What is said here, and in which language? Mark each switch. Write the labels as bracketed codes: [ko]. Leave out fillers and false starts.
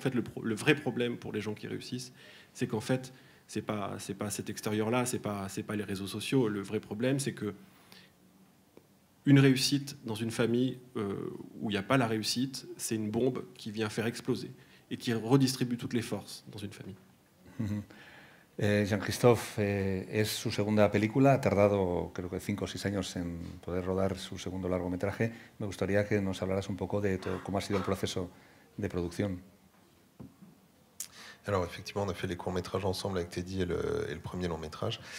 [fr] En fait le vrai problème pour les gens qui réussissent, c'est qu'en fait c'est pas cet extérieur-là, c'est pas les réseaux sociaux. Le vrai problème, c'est que une réussite dans une famille où il n'y a pas la réussite, c'est une bombe qui vient faire exploser et qui redistribue toutes les forces dans une famille. [es] Jean-Christophe, es su segunda película, ha tardado creo que 5 o 6 años en poder rodar su segundo largometraje. Me gustaría que nos hablaras un poco de cómo ha sido el proceso de producción. [fr] Alors effectivement, on a fait les courts-métrages ensemble avec Teddy et le premier long-métrage.